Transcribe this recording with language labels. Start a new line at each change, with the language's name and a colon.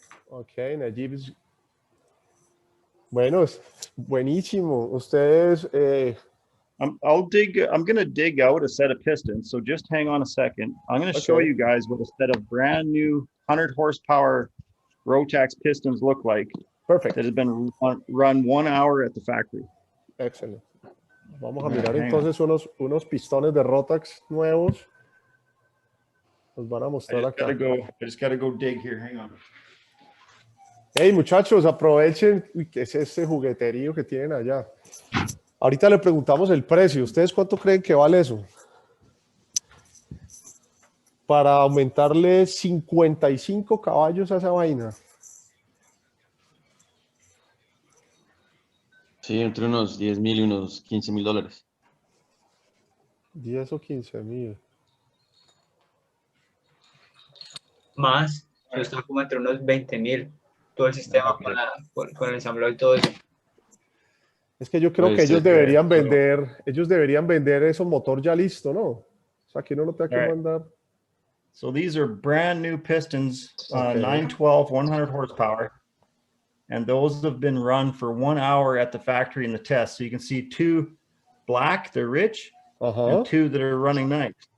English: Yeah. Okay, Najib is...
Spanish: Bueno, buenísimo. Ustedes...
English: I'm going to dig out a set of pistons. So just hang on a second. I'm going to show you guys what a set of brand new 100 horsepower ROTAX pistons look like. Perfect. That has been run 1 hour at the factory. Excellent.
Spanish: Vamos a mirar entonces unos pistones de ROTAX nuevos. Los van a mostrar acá.
English: I just got to go dig here. Hang on.
Spanish: Hey, muchachos, aprovechen. Uy, ¿qué es ese jugueterío que tienen allá? Ahorita le preguntamos el precio. ¿Ustedes cuánto creen que vale eso? Para aumentarle 55 caballos a esa vaina. Sí, entre unos 10,000 y unos 15,000 dólares. 10 o 15,000. Más, eso está como entre unos 20,000. Todo el sistema con el ensamblado y todo eso. Es que yo creo que ellos deberían vender esos motor ya listo, ¿no? O sea, que uno no tenga que mandar.
English: So these are brand new pistons, 912, 100 horsepower. And those have been run for 1 hour at the factory in the test. So you can see two black, they're rich, and two that are running nice.